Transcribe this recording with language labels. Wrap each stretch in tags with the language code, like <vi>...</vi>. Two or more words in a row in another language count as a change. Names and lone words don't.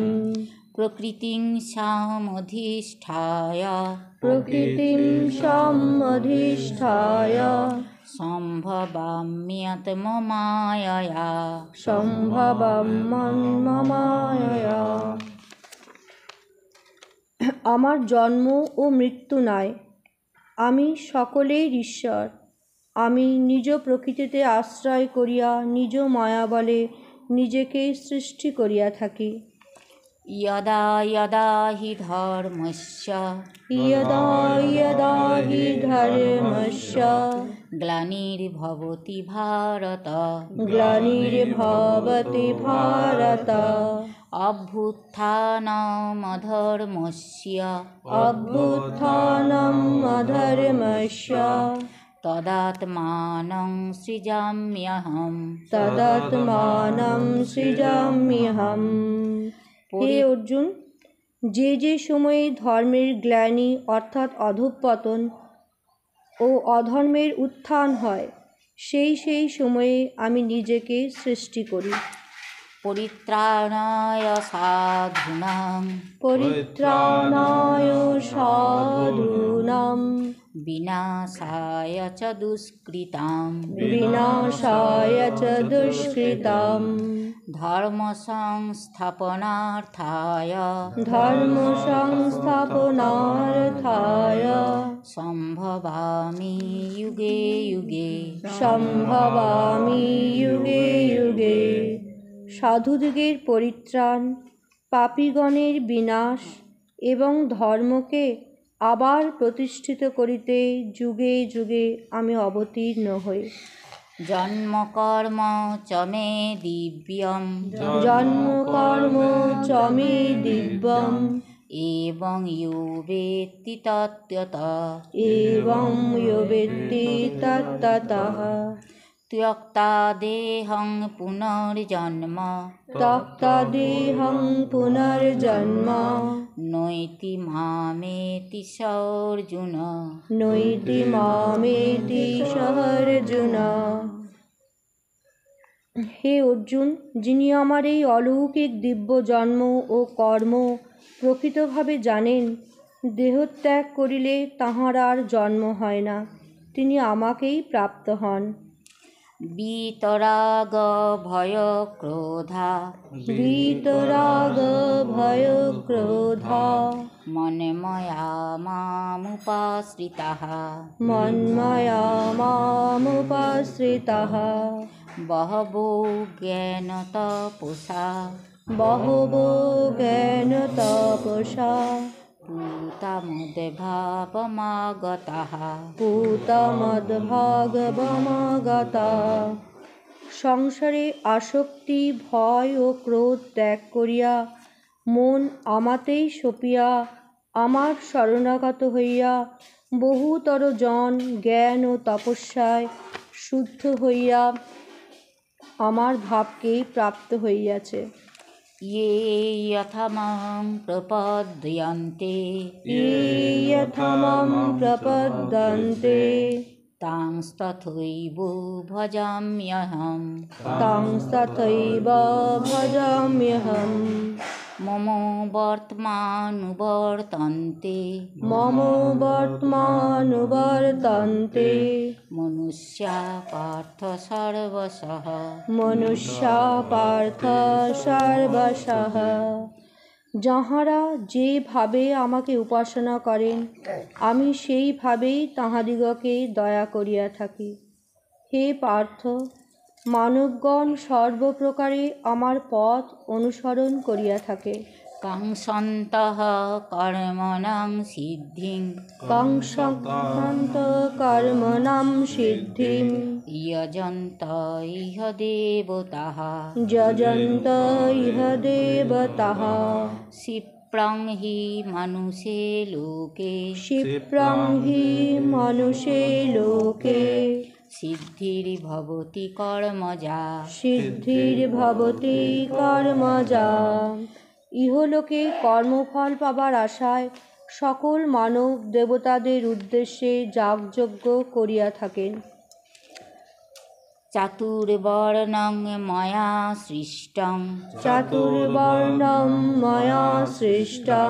<sa>प्रकृतिं सामधिष्ठाय प्रकृतिं सामधिष्ठाय सम्भवाम्यत्ममायया সম্ভবমায়া।</sa> <bn>আমার জন্ম ও মৃত্যু নাই, আমি সকলের ঈশ্বর। আমি নিজ প্রকৃতিতে আশ্রয় করিয়া নিজ মায়া বলে নিজেকে সৃষ্টি করিয়া থাকি।</bn> <sa>यदा यदा हि धर्मस्य यदा यदा हि धर्मस्य ग्लानिर्भवति भारत ग्लानिर्भवति भारत अभ्युत्थानमधर्मस्य अभ्युत्थानम् अधर्मस्य तदात्मानं सृजाम्यहम् तदात्मानं सृजाम्यहम्।</sa> <bn>হে অর্জুন, যে যে সময়ে ধর্মের গ্লানি অর্থাৎ অধঃপতন ও অধর্মের উত্থান হয়, সেই সেই সময়ে আমি নিজেকে সৃষ্টি করি।</bn> <sa>परित्राणाय साधूनां পরিত্রাণায় সাধূনাং विनाशाय च दुष्कृतां বিনাশায় চ দুষ্কৃতাম धर्म संस्थापनार्थाय ধর্ম সংস্থাপনার্থায় सम्भवामि युगे युगे সম্ভবামি যুগে যুগে।</sa> <bn>সাধুযুগের পরিত্রাণ, পাপীগণের বিনাশ এবং ধর্মকে আবার প্রতিষ্ঠিত করিতে যুগে যুগে আমি অবতীর্ণ হই।</bn> <sa>जन्म कर्म च मे दिव्यम् জন্ম কর্ম চ মে দিব্যম एवं यो वेत्ति तत्त्वतः एवं यो वेत्ति तत्ततः त्यक्ता देहं पुनर्जन्म त्यक्ता देहं पुनर्जन्म नैति मामेति अर्जुन নৈতি মামেতি সর্জুন।</sa> <bn>হে অর্জুন, যিনি আমার এই অলৌকিক দিব্য জন্ম ও কর্ম প্রকৃতভাবে জানেন, দেহত্যাগ করিলে তাঁহার আর জন্ম হয় না, তিনি আমাকেই প্রাপ্ত হন।</bn> <sa>वीतराग भय क्रोधा वीतराग भय क्रोधा मन्मया मामुपाश्रिताः मन्मया मामुपाश्रिताः बहवो ज्ञानतपसा बहवो ज्ञानतपसा पूतमद्भावमागताः पूतमद्भागवमागতা।</sa> <bn>সংসারে আসক্তি, ভয় ও ক্রোধ ত্যাগ করিয়া মন আমাতেই সপিয়া আমার শরণাগত হইয়া বহুতর জন জ্ঞান ও তপস্যায় শুদ্ধ হইয়া আমার ভাবকেই প্রাপ্ত হইয়াছে।</bn> <sa>ये यथामां प्रपद्यन्ते ये यथामां प्रपद्यन्ते तांस्तथैव भजाम्यहम् तांस्तथैव भजाम्यहम्। मम वर्त्मानुवर्तन्ते मम वर्त्मानुवर्तन्ते मनुष्या पार्थ सर्वशः मनुष्या पार्थ सर्वशः।</sa> <bn>যাহারা যেভাবে আমাকে উপাসনা করেন, আমি সেইভাবেই তাহাদিগকে দয়া করিয়া থাকি। হে পার্থ, মানবগণ সর্বপ্রকারে আমার পথ অনুসরণ করিয়া থাকে।</bn> <sa>काङ्क्षन्तः कर्मणां सिद्धिं কাঙ্ক্ষন্ত কর্মণাং সিদ্ধিং यजन्त इह देवताः যজন্ত ইহ দেবতাঃ। क्षिप्रं हि मनुष्ये लोके क्षिप्रं हि मनुष्ये लोके सिद्धिर्भवति कर्मजा सिद्धिर्भवति कर्मजा।</sa> <bn>ইহলোকে কর্মফল পাবার আশায় সকল মানব দেবতাদের উদ্দেশ্যে যাগযজ্ঞ করিয়া থাকেন।</bn> <sa>চাতুর্বর্ণং ময়া সৃষ্টং চাতুর্বর্ণম ময়া সৃষ্টম</sa>